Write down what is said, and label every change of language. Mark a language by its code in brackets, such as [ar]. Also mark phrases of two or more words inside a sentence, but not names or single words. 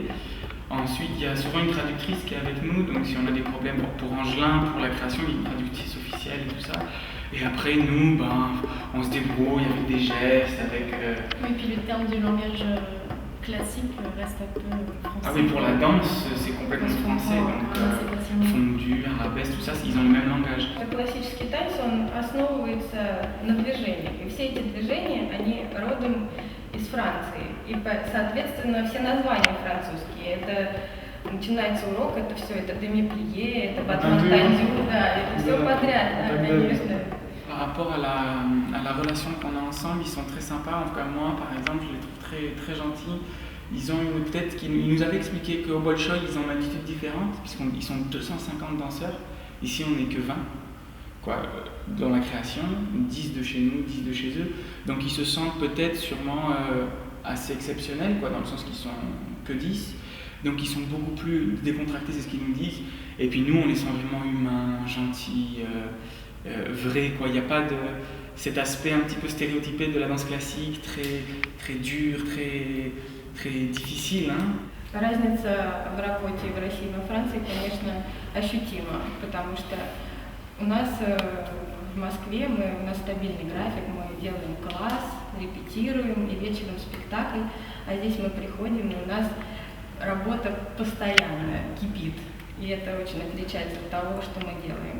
[fr] Ensuite, il y a souvent une traductrice qui est avec nous, donc si on a des problèmes pour Angelin, pour la création, il y a une traductrice officielle et tout ça. Et après, nous, on se débrouille avec des gestes, avec... Oui, puis le terme du langage classique reste un peu français. Ah oui, pour la danse, c'est complètement français, donc fondu, arabesque, tout ça, ils ont le même langage. [ru] Классический танец, он основывается на движениях, и все эти движения, они родом из Франции, и, соответственно, все названия французские. Это начинается урок, это все, это demi-plié, это battement-tendu, да, это все подряд, да, конечно. [fr] Par rapport à la relation qu'on a ensemble, ils sont très sympas. En tout cas, moi, par exemple, je les trouve très, très gentils. Ils ont ils nous avaient expliqué qu'au Bolchoï, ils ont une attitude différente, puisqu'ils sont 250 danseurs. Ici, on n'est que 20, dans la création, 10 de chez nous, 10 de chez eux. Donc, ils se sentent peut-être sûrement assez exceptionnels, dans le sens qu'ils sont que 10. Donc, ils sont beaucoup plus décontractés, c'est ce qu'ils nous disent. Et puis, nous, on les sent vraiment humains, gentils. Vrai, il n'y a pas cet aspect un petit peu stéréotypé de la danse classique, très, très dur, très, très difficile. [ru] Разница в работе в России и во Франции, конечно, ощутима, потому что у нас в Москве у нас стабильный график, мы делаем класс, репетируем и вечером спектакль, а здесь мы приходим, и у нас работа постоянная, кипит, и это очень отличается от того, что мы делаем.